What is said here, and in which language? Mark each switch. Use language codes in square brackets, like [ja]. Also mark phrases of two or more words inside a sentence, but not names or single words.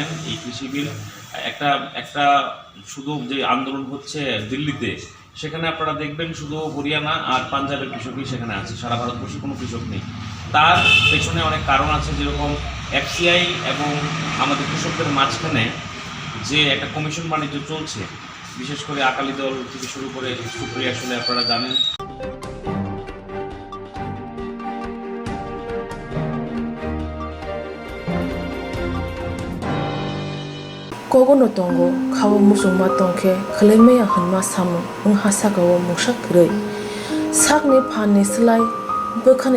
[bn] এই কৃষি বিল একটা শুধু যে আন্দোলন হচ্ছে দিল্লিতে, সেখানে আপনারা দেখবেন শুধু হরিয়ানা আর পাঞ্জাবের কৃষকই সেখানে আছে, সারা ভারতবর্ষে কোনো কৃষক নেই। তার পেছনে অনেক কারণ আছে, যেরকম এফসিআই এবং আমাদের কৃষকদের মাঝখানে যে একটা কমিশন বাণিজ্য চলছে, বিশেষ করে আকালি দল থেকে শুরু করে সুপ্রিয়া আসলে আপনারা জানেন। [trp] Kogono tongo kawo musungma tongke khlemeya hanma samu ungha sagawo musak rei sakni phan ni slai bokhane